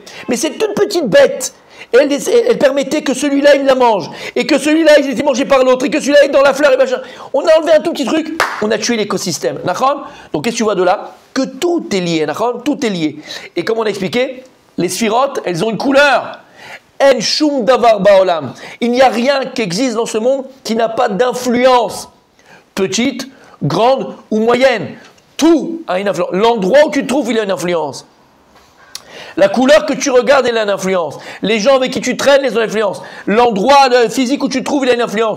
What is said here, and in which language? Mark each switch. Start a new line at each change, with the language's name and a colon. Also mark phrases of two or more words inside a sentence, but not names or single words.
French: Mais cette toute petite bête, elle permettait que celui-là, il la mange. Et que celui-là, il était mangé par l'autre. Et que celui-là, est dans la fleur et machin. On a enlevé un tout petit truc, on a tué l'écosystème. D'accord? Donc, qu'est-ce que tu vois de là? Que tout est lié. D'accord? Tout est lié. Et comme on a expliqué, les sphirotes, elles ont une couleur.
Hebrew: אין שום דבר בעולם.
French: Il n'y a rien qui existe dans ce monde qui n'a pas d'influence. Petite, grande ou moyenne. Tout a une influence. L'endroit où tu te trouves, il a une influence. La couleur que tu regardes, elle a une influence. Les gens avec qui tu traînes, ils ont une influence. L'endroit physique où tu te trouves, il a une influence.